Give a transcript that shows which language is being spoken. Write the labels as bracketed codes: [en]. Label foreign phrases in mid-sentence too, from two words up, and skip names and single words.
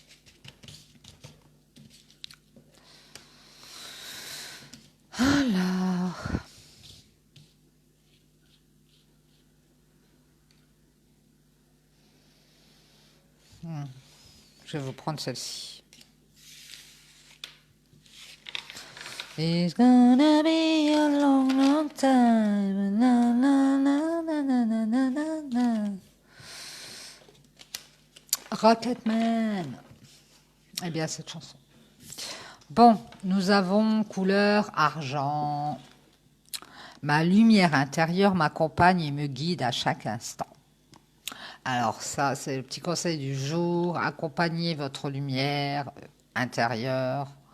[fr] Alors, je vais vous prendre celle-ci. [en] It's gonna be a long, long time. Na, na, na, na, na, na, na, na, na. Rocketman. [fr] Eh bien, cette chanson. Bon, nous avons couleur argent. Ma lumière intérieure m'accompagne et me guide à chaque instant. Alors ça, c'est le petit conseil du jour. Accompagnez votre lumière intérieure.